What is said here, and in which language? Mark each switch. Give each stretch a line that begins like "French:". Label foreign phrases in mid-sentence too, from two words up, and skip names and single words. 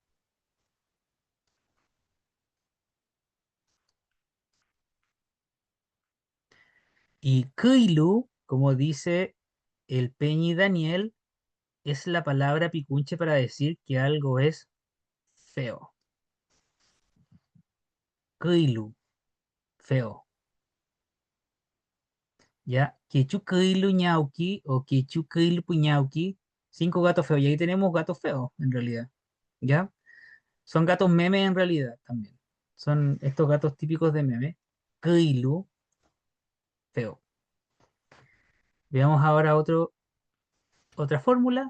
Spanish: Y Kuilu, como dice el Peñi Daniel, es la palabra picunche para decir que algo es feo. Kuilu, feo. ¿Ya?
Mapuche: Quechu Kuilu ñauqui o Quechu Kuilu puñauqui.
Spanish: 5 gatos feos. Y ahí tenemos gatos feos, en realidad. ¿Ya? Son gatos memes en realidad también. Son estos gatos típicos de meme. Kuilu, feo. Veamos ahora otra fórmula.